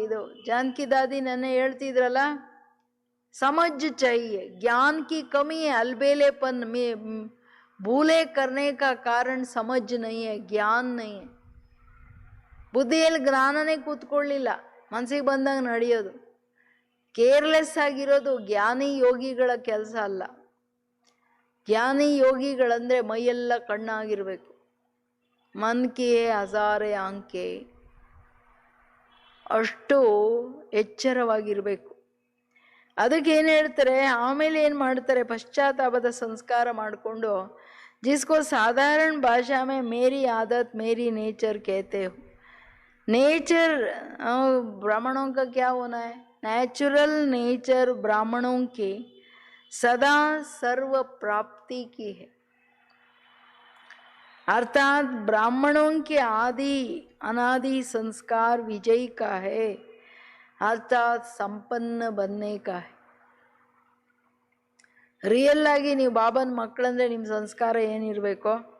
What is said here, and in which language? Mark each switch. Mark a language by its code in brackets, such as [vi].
[kn] ಇದು ಜಾನಕಿ ದಾದಿ ನೆನ್ನೆ ಹೇಳ್ತಿದ್ರಲ್ಲ, [hi] ಸಮಜ್ चाहिए, ज्ञान की कमी है, अलबेलेपन में भूले करने का कारण समझ नहीं है, ज्ञान नहीं है. [kn] ಬುದ್ಧಿಯಲ್ಲಿ ಜ್ಞಾನನೇ ಕೂತ್ಕೊಳ್ಳಿಲ್ಲ, ಮನಸ್ಸಿಗೆ ಬಂದಾಗ ನಡೆಯೋದು. ಕೇರ್ಲೆಸ್ ಆಗಿರೋದು ಜ್ಞಾನಿ ಯೋಗಿಗಳ ಕೆಲಸ ಅಲ್ಲ. ಜ್ಞಾನಿ ಯೋಗಿಗಳಂದ್ರೆ ಮೈಯೆಲ್ಲ ಕಣ್ಣಾಗಿರ್ಬೇಕು. [hi] ಮನ್ ಕಿ ಹಜಾರೆ ಆಂಕೆ, [kn] ಅಷ್ಟು ಎಚ್ಚರವಾಗಿರ್ಬೇಕು. ಅದಕ್ಕೆ ಏನು ಹೇಳ್ತಾರೆ, ಆಮೇಲೆ ಏನು ಮಾಡ್ತಾರೆ, ಪಶ್ಚಾತ್ತಾಪದ ಸಂಸ್ಕಾರ ಮಾಡಿಕೊಂಡು [hi] जिसको साधारण भाषा में मेरी आदत मेरी नेचर कहते हो. नेचर ब्राह्मणों का क्या होना है? नेचुरल नेचर ब्राह्मणों की सदा सर्व प्राप्ति की है. अर्थात ब्राह्मणों के आदि अनादि संस्कार विजय का है, अर्थात संपन्न बनने का है. [kn] ರಿಯಲ್ ಆಗಿ ನೀವು ಬಾಬನ ಮಕ್ಕಳಂದ್ರೆ ನಿಮ್ಮ ಸಂಸ್ಕಾರ ಏನಿರಬೇಕು?